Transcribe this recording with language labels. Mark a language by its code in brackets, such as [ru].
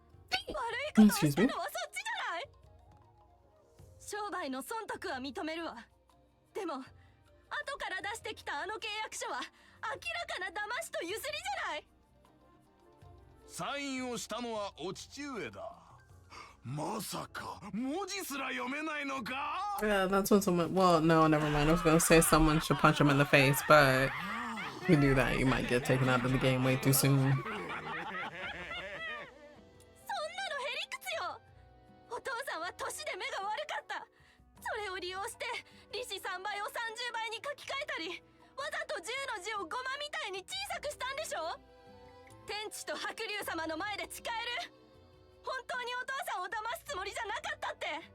[ja] 悪いことをしたのはそっちじゃない。商売の損得は認めるわ。でも後から出してきたあの契約書は明らかな騙しとゆすりじゃない。サインをしたのはお父上だ。まさか文字すら読めないのか？ [en] Yeah, that's when someone. Well, no, never mind. I was gonna say someone should punch him in the face, but if you do that, you might get taken out of the game way too soon. [ja] お父さんは年で目が悪かった。それを利用して利子3倍を30倍に書き換えたり、わざと10の字をゴマみたいに小さくしたんでしょ。天父と白龍様の前で誓える。本当にお父さんを騙すつもりじゃなかったって。